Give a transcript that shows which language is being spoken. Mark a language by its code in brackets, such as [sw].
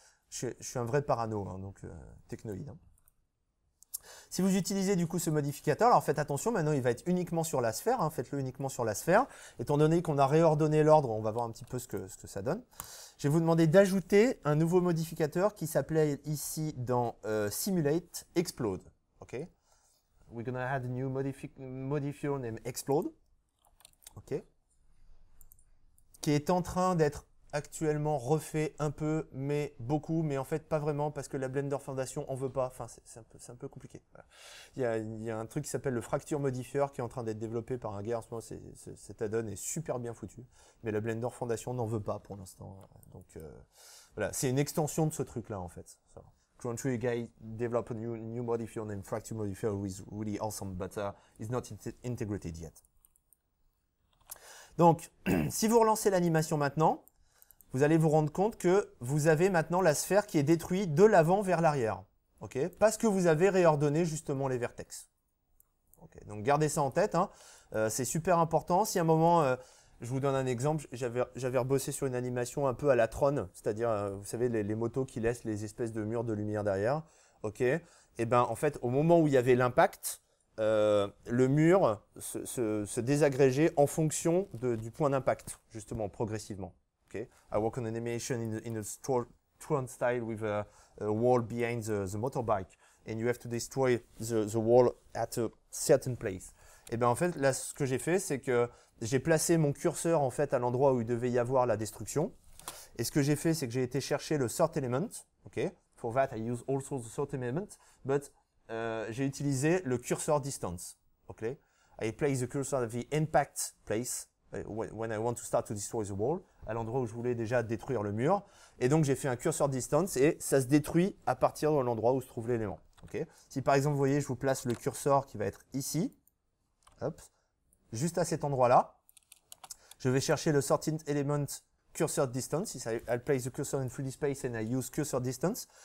[fr] je suis un vrai parano, hein, donc technoïde. Hein. Si vous utilisez du coup ce modificateur, alors faites attention, maintenant il va être uniquement sur la sphère, hein, faites-le uniquement sur la sphère. Étant donné qu'on a réordonné l'ordre, on va voir un petit peu ce que ça donne. Je vais vous demander d'ajouter un nouveau modificateur qui s'appelait ici dans Simulate Explode. Okay? [en] We're going to add a new modifier named Explode. Okay? [fr] Qui est en train d'être actuellement refait un peu, mais beaucoup, mais en fait pas vraiment parce que la Blender Foundation en veut pas. Enfin, c'est un peu compliqué. Voilà. Il y a un truc qui s'appelle le Fracture Modifier qui est en train d'être développé par un gars en ce moment. Cet add-on est super bien foutu, mais la Blender Foundation n'en veut pas pour l'instant. Donc voilà, c'est une extension de ce truc-là en fait. [en] So, Crunchy guy develop a new modifier named Fracture Modifier who is really awesome, but is not integrated yet. [fr] Donc, si vous relancez l'animation maintenant, vous allez vous rendre compte que vous avez maintenant la sphère qui est détruite de l'avant vers l'arrière. Okay? Parce que vous avez réordonné justement les vertex. Okay? Donc gardez ça en tête. Hein. C'est super important. Si à un moment, je vous donne un exemple, j'avais rebossé sur une animation un peu à la Tron, c'est-à-dire, vous savez, les motos qui laissent les espèces de murs de lumière derrière. Okay? Et ben, en fait, au moment où il y avait l'impact, le mur se désagrégeait en fonction du point d'impact, justement, progressivement. Okay. [en] I work on an animation in a Tron style with a wall behind the motorbike, and you have to destroy the wall at a certain place. [fr] Et bien en fait, là, ce que j'ai fait, c'est que j'ai placé mon curseur en fait à l'endroit où il devait y avoir la destruction. Et ce que j'ai fait, c'est que j'ai été chercher le sort element. [en] Okay. For that, I use also the sort element, but [fr] j'ai utilisé le [en] cursor distance. Okay. I place the cursor at the impact place. When I want to start to destroy the wall, [fr] à l'endroit où je voulais déjà détruire le mur. Et donc, j'ai fait un cursor distance et ça se détruit à partir de l'endroit où se trouve l'élément. Okay. Si par exemple, vous voyez, je vous place le curseur qui va être ici, hop, juste à cet endroit-là, je vais chercher le sorting element cursor distance. [en] I'll place the cursor in 3D space and I use cursor distance.